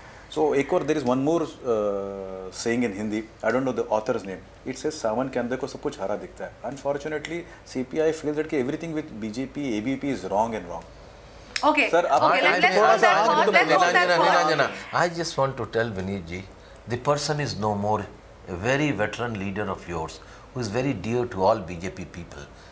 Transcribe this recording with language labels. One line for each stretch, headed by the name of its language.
English: So
Hindi: एक और
English: there is one more saying in Hindi. I don't know the author's name. It says
Hindi: सावन के अंदर को सब कुछ हरा दिखता है.
English: Unfortunately, CPI feels that everything with BJP, ABP is wrong and wrong. Okay. Sir, Okay, let's hold that thought. Let's hold that thought. Niranjana, I just want to tell Vineet ji, the person is no more a very veteran leader of yours who is very dear to all BJP people.